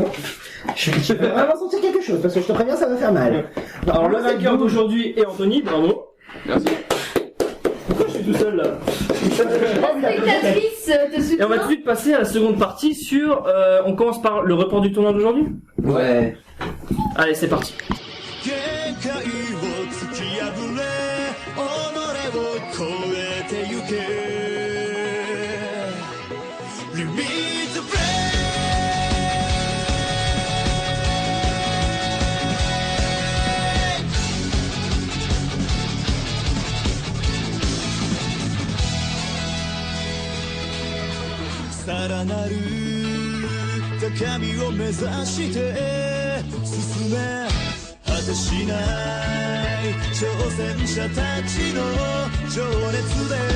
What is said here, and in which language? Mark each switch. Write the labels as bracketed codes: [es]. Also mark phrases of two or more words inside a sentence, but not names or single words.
[fr] Je vais vraiment sentir quelque chose, parce que je te préviens, ça va faire mal. Alors, le vainqueur d'aujourd'hui est Anthony, bravo. Merci. Pourquoi je suis tout seul là? La spectatrice te soutient. Et on va tout de suite passer à la seconde partie sur... on commence par le report du tournoi d'aujourd'hui. Ouais. Allez, c'est parti. [ja] 限界を突き破れ己を超えてゆけリミットブレイクさらなる高みを目指して進め果てしない挑戦者たちの情熱で